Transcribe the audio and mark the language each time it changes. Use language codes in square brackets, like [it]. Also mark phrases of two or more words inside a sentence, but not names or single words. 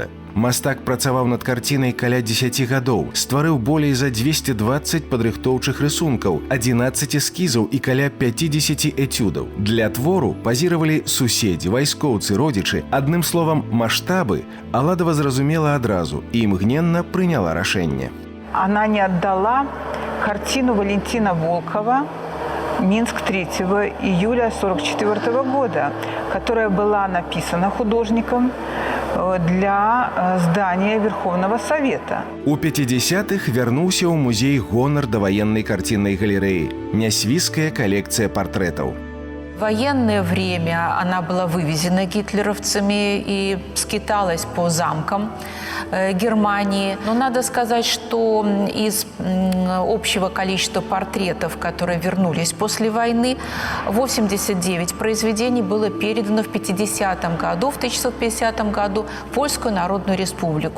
[be] Мастак працаваў над карцінай каля 10 гадоў, стварыў болей за 220 падрыхтоўчых рысункаў, 11 эскізаў і каля 50 этюдаў. Для твору пазіравалі суседзі, вайскоўцы, родзічы. Адным словам, маштабы Аладава зразумела адразу і імгненна прыняла рашэнне. [ru] Она не отдала картину Валентина Волкова «Минск 3 июля 1944 года», которая была написана художником для здания Верховного Совета. [be] У 50-х вярнуўся ў музей гонар даваеннай карціннай галерэі, нясвійская калекцыя партрэтаў. [ru] В военное время она была вывезена гитлеровцами и скиталась по замкам Германии. Но надо сказать, что из общего количества портретов, которые вернулись после войны, 89 произведений было передано в 50-м году, в 1950 году в Польскую Народную Республику.